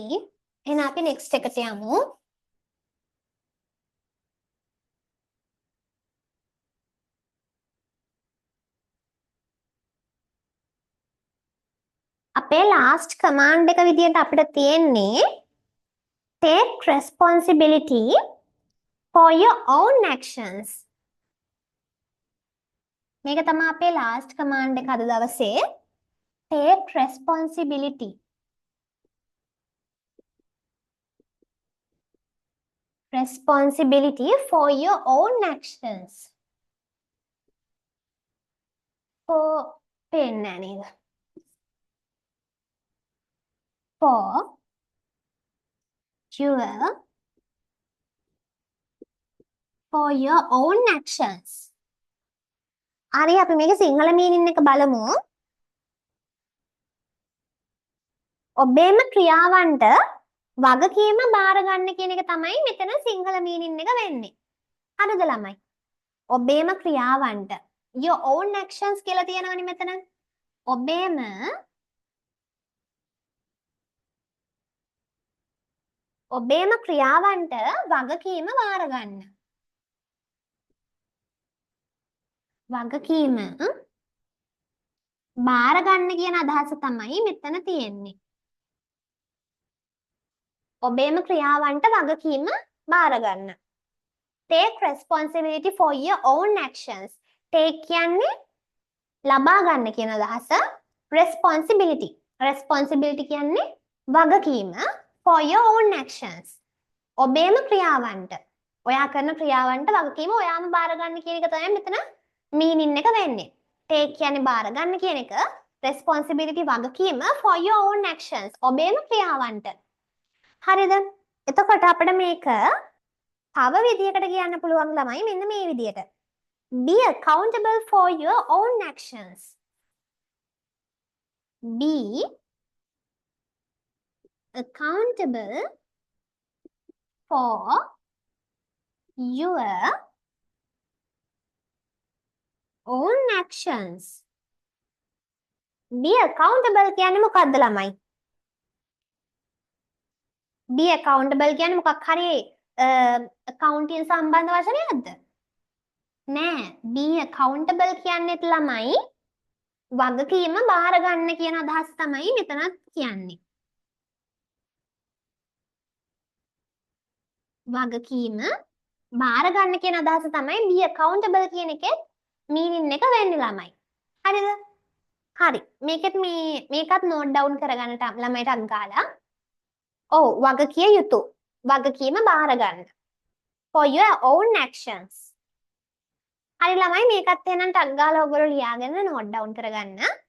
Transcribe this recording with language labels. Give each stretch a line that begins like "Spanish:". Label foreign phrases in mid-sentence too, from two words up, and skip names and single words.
Sinhala: එහෙනම් අපි next එකට යමු. අපේ
English: last command
Sinhala: එක විදියට අපිට තියෙන්නේ
English: take responsibility for your own actions.
Sinhala: මේක තමයි අපේ
English: last command
Sinhala: එක අද දවසේ.
English: take responsibility. Responsibility for your own actions.
Sinhala: for පේන්නේ නේද?
English: for your own actions.
Sinhala: හරි අපි මේක සිංහල meaning එක බලමු. ඔබේම ක්‍රියාවන්ට වගකීම බාර ගන්න කියන එක තමයි මෙතන සිංහල meaning එක වෙන්නේ. හරිද ළමයි? ඔබේම ක්‍රියාවන්ට
English: your own actions
Sinhala: කියලා තියෙනවනේ මෙතන. ඔබේම ක්‍රියාවන්ට වගකීම බාර ගන්න. වගකීම බාර ගන්න කියන අදහස තමයි මෙතන තියෙන්නේ. ඔබේම ක්‍රියාවන්ට වගකීම බාර ගන්න.
English: Take responsibility for your own actions.
Sinhala: Take කියන්නේ ලබා ගන්න කියන අදහස.
English: Responsibility. Responsibility
Sinhala: කියන්නේ වගකීම
English: for your own actions.
Sinhala: ඔබේම ක්‍රියාවන්ට. ඔයා කරන ක්‍රියාවන්ට වගකීම ඔයාම බාර ගන්න කියන එක තමයි මෙතන meaning එක වෙන්නේ. Take කියන්නේ බාර ගන්න කියන එක. Responsibility වගකීම
English: for your own actions.
Sinhala: ඔබේම ක්‍රියාවන්ට. හරිද? එතකොට අපිට මේක තව විදියකට කියන්න පුළුවන් ළමයි මෙන්න මේ විදියට.
English: Be accountable for your own actions. Be accountable for your own actions. Be accountable
Sinhala: කියන්නේ මොකක්ද ළමයි?
English: be accountable
Sinhala: කියන්නේ මොකක් හරි accounting සම්බන්ධ වචනයක්ද? නෑ.
English: be accountable
Sinhala: කියන්නේත් ළමයි වගකීම බාර ගන්න කියන අදහස තමයි මෙතනත් කියන්නේ. වගකීම බාර ගන්න කියන අදහස තමයි
English: be accountable
Sinhala: කියන එකේ meaning එක වෙන්නේ ළමයි. හරිද? හරි. මේකත්
English: note down
Sinhala: කරගන්න ළමයිට අත් ගාලා. ඔව් වගකිය යුතු. වගකීම බාර ගන්න.
English: For your own actions.
Sinhala: හරි ළමයි මේකත් එහෙනම් ටක් ගාලා ඔයගොල්ලෝ ලියාගෙන
English: note down
Sinhala: කරගන්න.